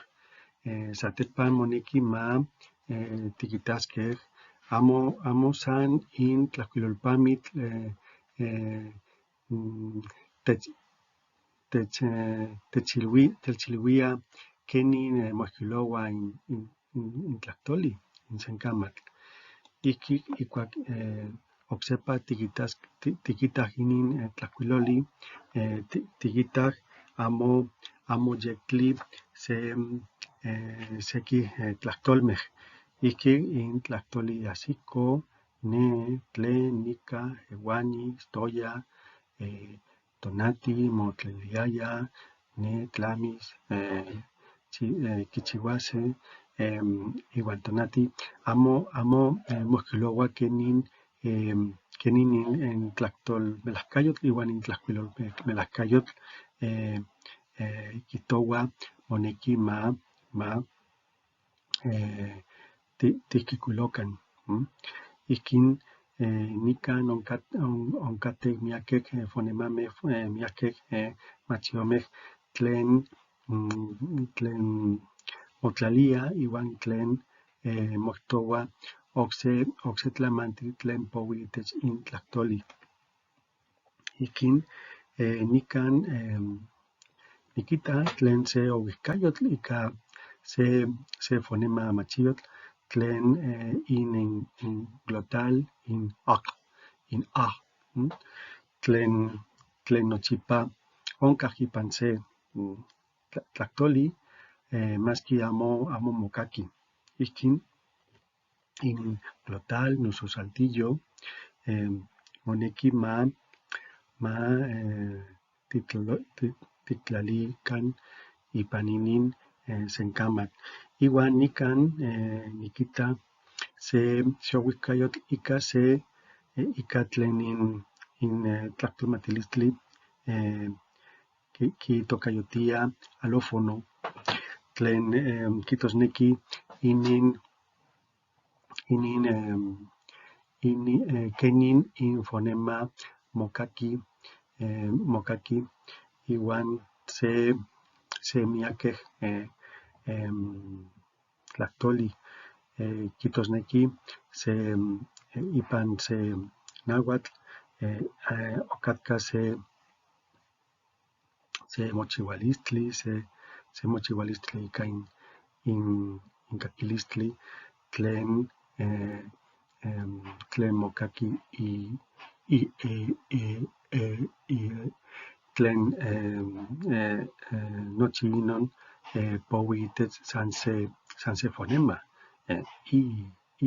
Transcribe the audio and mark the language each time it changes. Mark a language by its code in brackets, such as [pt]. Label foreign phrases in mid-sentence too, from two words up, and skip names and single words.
[nah] Satepan moneki ma tikitaskeh amo san in tlahkuilolpamitl techilwia kenin moihkuiloua in tlahtoli, in senkamatl. Ihki ihkuak oksepa tikitah inin tlahkuiloli, tikitah amo yektli seki tlahtolmeh. Ihki in tlahtoli ahsiko, ne, tlen, nika, ewani, istoya, tonati, motleliaya, ne, tlamis, kichiuaseh, iwan tonati amo moihkuiloua kenin in tlahtolmelahkayotl iwan in tlahkuilolmelahkayotl kihtoua moneki ma tihkikuilokan. Ihkin nikan onkateh miakeh fonemameh, miakeh machiomeh tlen motlalia iwan tlen mohtoua okse tlamantli tlen poui itech in tlahtoli. Ihkin nikan nikita tlen se ouihkayotl ika se fonema machiyotl tlen inglotal in A, tlen nochipa onkah ipan se tlahtoli maski amo mokaki. Ihkin in glotal noso saltillo moneki ma tiktlalikan ipan inin senkamatl. Iwan nikan nikita se ouihkayotl ika tlen in tlahtolmatilistli kitokayotia alófono, tlen kijtosneki kenin in fonema mokaki iwan se miakeh tlahtoli. Kijtosneki ipan se nahuatl okatka se mochiualistli ika inkakilistli tlen mokaki tlen nochi inon poui itech san se fonema, I.